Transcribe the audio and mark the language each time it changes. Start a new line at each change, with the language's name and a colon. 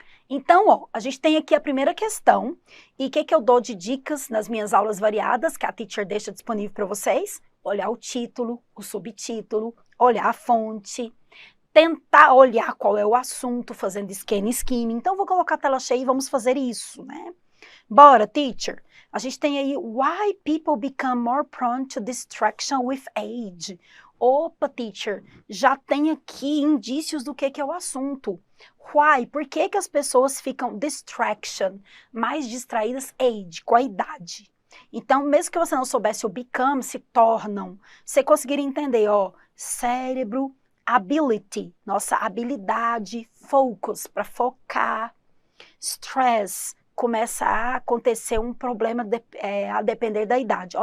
Portuguese: Então, ó, a gente tem aqui a primeira questão, e o que eu dou de dicas nas minhas aulas variadas, que a Teacher deixa disponível para vocês? Olhar o título, o subtítulo, olhar a fonte, tentar olhar qual é o assunto, fazendo scan e skimming. Então, vou colocar a tela cheia e vamos fazer isso, né? Bora, Teacher!
English: A gente tem aí, why people become more prone to distraction with age?
Portuguese: Opa, Teacher, já tem aqui indícios do que é o assunto. Why? Por que as pessoas ficam distraction, mais distraídas, age, com a idade? Então, mesmo que você não soubesse o become, se tornam. Você conseguiria entender, ó, cérebro, ability, nossa habilidade, focus, para focar, stress, começa a acontecer um problema a depender da idade.